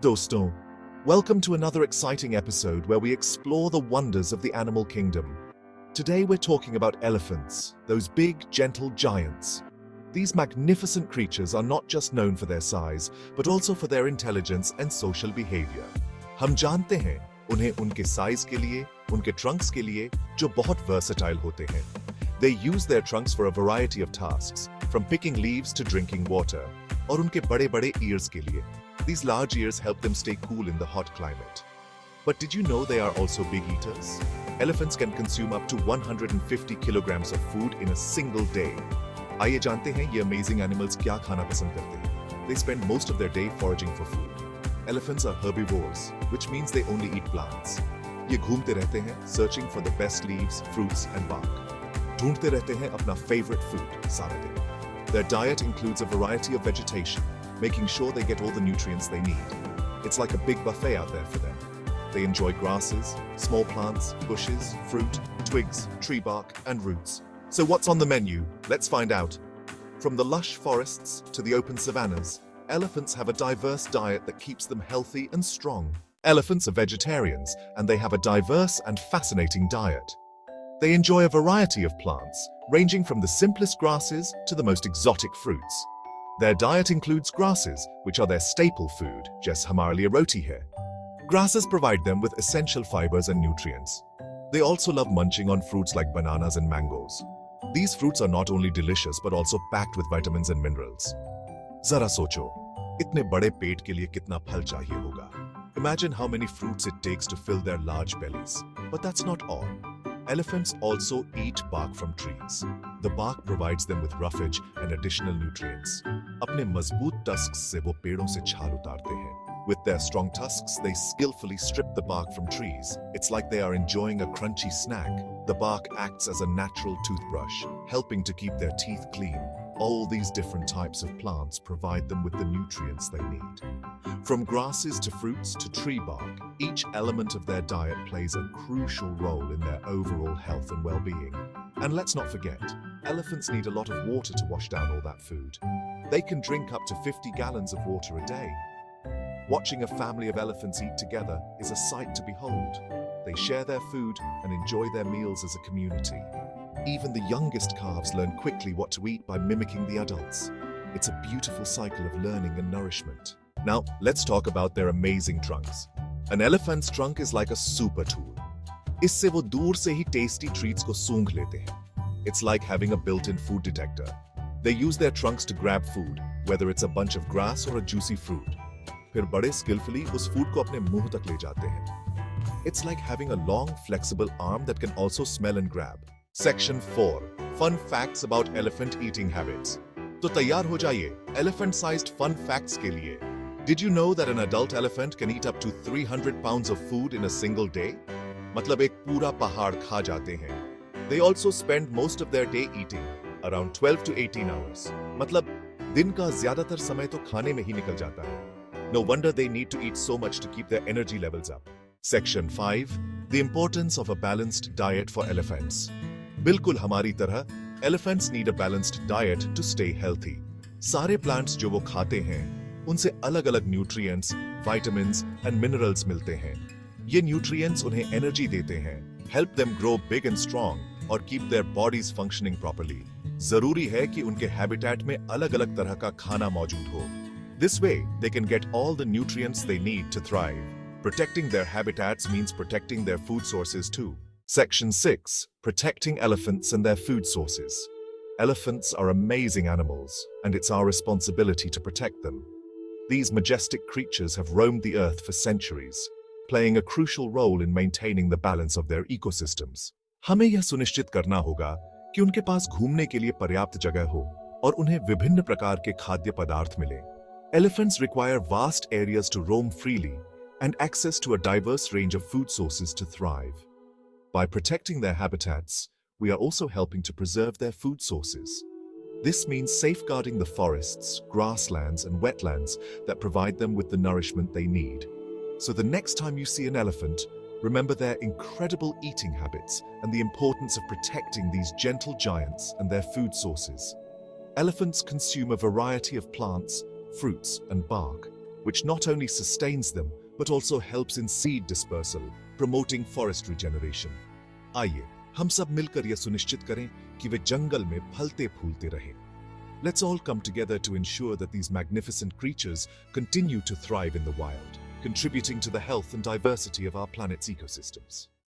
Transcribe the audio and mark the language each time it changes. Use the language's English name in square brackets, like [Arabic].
[Hindi] Doston, [English] welcome to another exciting episode where we explore the wonders of the animal kingdom. Today we're talking about elephants, those big, gentle giants. These magnificent creatures are not just known for their size, but also for their intelligence and social behavior. [Hindi] हम जानते हैं उन्हें उनके size के लिए, उनके Trunks के लिए, जो बहुत versatile होते हैं. [English] They use their trunks for a variety of tasks, from picking leaves to drinking water. [Hindi] और उनके बड़े-बड़े ears के लिए. [English] These large ears help them stay cool in the hot climate. But did you know they are also big eaters? Elephants can consume up to 150 kilograms of food in a single day. [Hindi] आइए जानते हैं ये [English] amazing animals [Hindi] क्या खाना पसंद करते हैं. [English] They spend most of their day foraging for food. Elephants are herbivores, which means they only eat plants. [Hindi] ये घूमते रहते हैं, [English] searching for the best leaves, fruits and bark. [Hindi] ढूंढते रहते हैं अपना [English] favorite food [Hindi] सारे दिन. [English] Their diet includes a variety of vegetation, making sure they get all the nutrients they need. It's like a big buffet out there for them. They enjoy grasses, small plants, bushes, fruit, twigs, tree bark, and roots. So what's on the menu? Let's find out. From the lush forests to the open savannas, elephants have a diverse diet that keeps them healthy and strong. Elephants are vegetarians, and they have a diverse and fascinating diet. They enjoy a variety of plants, ranging from the simplest grasses to the most exotic fruits. Their diet includes grasses, which are their staple food, just [Hindi] हमारे लिए roti है. [English] Grasses provide them with essential fibers and nutrients. They also love munching on fruits like bananas and mangoes. These fruits are not only delicious but also packed with vitamins and minerals. [Hindi] जरा सोचो, इतने बड़े पेट के लिए कितना फल चाहिए होगा. [English] Imagine how many fruits it takes to fill their large bellies. But that's not all. Elephants also eat bark from trees. The bark provides them with roughage and additional nutrients. [Hindi] अपने मजबूत tusks से वो पेड़ों से छाल उतारते हैं. [English] With their strong tusks, they skillfully strip the bark from trees. It's like they are enjoying a crunchy snack. The bark acts as a natural toothbrush, helping to keep their teeth clean. All these different types of plants provide them with the nutrients they need. From grasses to fruits to tree bark, each element of their diet plays a crucial role in their overall health and well-being. And let's not forget, elephants need a lot of water to wash down all that food. They can drink up to 50 gallons of water a day. Watching a family of elephants eat together is a sight to behold. They share their food and enjoy their meals as a community. Even the youngest calves learn quickly what to eat by mimicking the adults. It's a beautiful cycle of learning and nourishment. Now, let's talk about their amazing trunks. An elephant's trunk is like a super tool. [Hindi] इससे वो दूर से ही [English] tasty treats [Hindi] को सूंघ लेते हैं. [English] It's like having a built-in food detector. They use their trunks to grab food, whether it's a bunch of grass or a juicy fruit. [Hindi] फिर बड़े [English] skillfully [Hindi] उस food को अपने मुंह तक ले जाते हैं. [English] It's like having a long, flexible arm that can also smell and grab. Section 4. Fun facts about elephant eating habits. [Hindi] तो तैयार हो जाइए [English] elephant-sized fun facts [Hindi] के लिए. [English] Did you know that an adult elephant can eat up to 300 pounds of food in a single day? [Hindi] मतलब एक पूरा पहाड़ खा जाते हैं. [English] They also spend most of their day eating, around 12 to 18 hours. [Hindi] मतलब दिन का ज्यादातर समय तो खाने में ही निकल जाता है. [English] No wonder they need to eat so much to keep their energy levels up. Section 5. The importance of a balanced diet for elephants. [Hindi] बिल्कुल हमारी तरह, [English] elephants need a balanced diet to stay healthy. [Hindi] सारे plants जो वो खाते हैं, उनसे अलग-अलग [English] nutrients, vitamins and minerals [Hindi] मिलते हैं. ये [English] nutrients [Hindi] उन्हें [English] energy [Hindi] देते हैं, [English] help them grow big and strong [Hindi] और [English] keep their bodies functioning properly. [Hindi] जरूरी है कि उनके habitat में अलग-अलग तरह का खाना मौजूद हो. [English] This way, they can get all the nutrients they need to thrive. Protecting their habitats means protecting their food sources too. Section 6. Protecting elephants and their food sources. Elephants are amazing animals, and it's our responsibility to protect them. These majestic creatures have roamed the earth for centuries, playing a crucial role in maintaining the balance of their ecosystems. [Hindi] हमें यह सुनिश्चित करना होगा कि उनके पास घूमने के लिए पर्याप्त जगह हो और उन्हें विभिन्न प्रकार के खाद्य पदार्थ मिले. [English] Elephants require vast areas to roam freely and access to a diverse range of food sources to thrive. By protecting their habitats, we are also helping to preserve their food sources. This means safeguarding the forests, grasslands, and wetlands that provide them with the nourishment they need. So the next time you see an elephant, remember their incredible eating habits and the importance of protecting these gentle giants and their food sources. Elephants consume a variety of plants, fruits, and bark, which not only sustains them but also helps in seed dispersal, promoting forest regeneration. [Hindi] आइए हम सब मिलकर यह सुनिश्चित करें कि वे जंगल में फलते फूलते रहें. [English] Let's all come together to ensure that these magnificent creatures continue to thrive in the wild, contributing to the health and diversity of our planet's ecosystems.